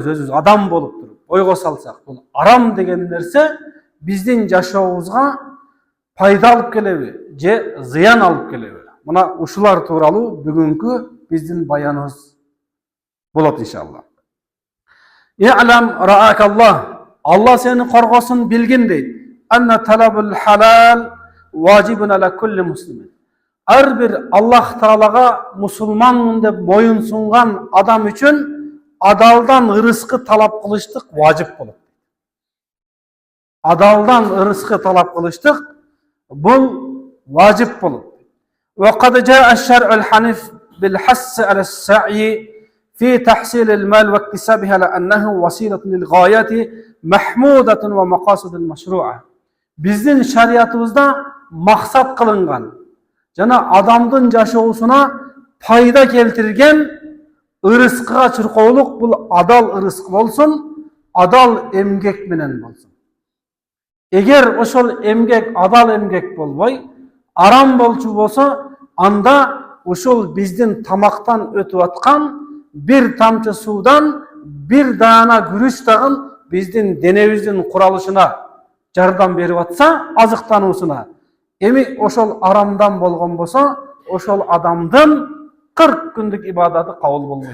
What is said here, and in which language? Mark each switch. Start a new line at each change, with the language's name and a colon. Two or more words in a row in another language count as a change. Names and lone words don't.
Kyrgyz: Өзүбүз адам болуп туруп ойго салсак, бул арам деген нерсе биздин жашообузга пайда алып келеби же зыян алып келеби? Мына ушулар тууралуу бүгүнкү биздин баяныбыз болот иншалла.
Arabic: اعلم رعاك الله,
Kyrgyz: Алла сени коргосун билгин дейт.
Arabic: أن طلب الحلال واجب على كل مسلمين.
Kyrgyz: Ар бир Аллах Таалага мусулманмын деп моюн сунган адам үчүн адалдан ырыскы талап кылыштык важип болот. Адалдан ырыскы талап кылыштык бул важип болот.
Arabic: وقد جاء الشرع الحنيف بالحث على السعي في تحصيل المال واكتسابها لأنه وسيلة للغايات محمودة ومقاصد المشروعة.
Kyrgyz: Биздин шариятыбызда максат кылынган жана адамдын жашоосуна пайда келтирген ырыскыга чуркоолук бул адал ырыск болсун, адал эмгек менен болсун. Эгер ошол эмгек адал эмгек болбой, арам болчу болсо, анда ушул биздин тамактан өтүп аткан бир тамчы суудан бир даана күрүч дагы биздин денебиздин куралышына жардам берип атса, азыктануусуна, эми ошол арамдан болгон болсо, ошол адамдын 40 күндүк ибадаты кабыл болбойт.